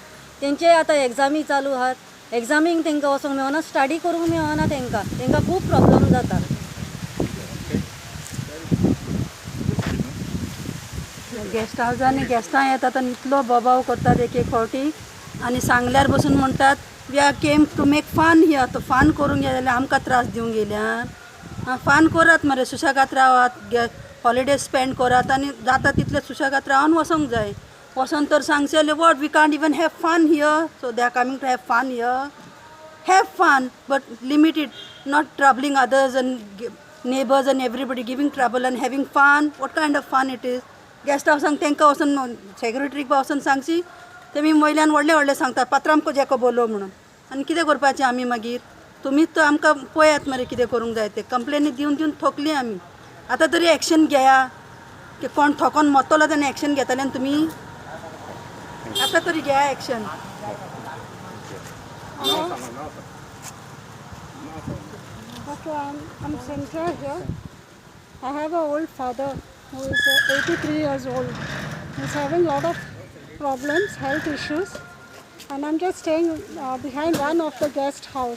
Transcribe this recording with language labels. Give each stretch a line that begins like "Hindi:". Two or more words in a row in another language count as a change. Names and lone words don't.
Konkani: तेंचे आतां एग्जामी चालू आहात. एग्जामीक तांकां वचोंक मेळना, स्टडी करूंक मेळना. तांकां खूब प्रॉब्लम जाता. गेस्ट हावजांनी गेस्टां येतात आनी इतलो बोबाव करतात एक फावटी. आनी सांगल्यार बसून म्हणटात
English: we are came to make fun here.
Konkani: तो फन करूंक गेले जाल्यार आमकां त्रास दिवंक गेल्यार. फन करात मरे, सुशेगात रावात,
English: holiday spend
Konkani: करात आनी जाता तितले सुशेगात रावन वचोंक जाय. वचोन तर सांगचे
English: what we can't even have fun here. so they are coming to have fun here. have fun but limited, not troubling others and neighbours and everybody giving trouble and having fun. what kind of fun it is.
Konkani: गेस्ट हावसांक तांकां वचून सेक्रेटरीक वचून सांगची. तेमी वयल्यान व्हडले सांगतात पात्रांमको जेको बोलो म्हणून. आनी कितें करपाचें आमी मागीर? तुमीच तो आमकां पळयात मरे कितें करूंक जाय तें. कंप्लेनी दिवन थकली आमी. आतां तरी एक्शन घेया. की कोण थकोन मरतलो तेन्ना एक्शन घेतले तुमी? आतां तरी घेया एक्शन.
English: Okay, I'm Sandra here. I have an old father who is 83 years old. He's having a lot of problems, health issues, and I'm just staying behind one of the guest house.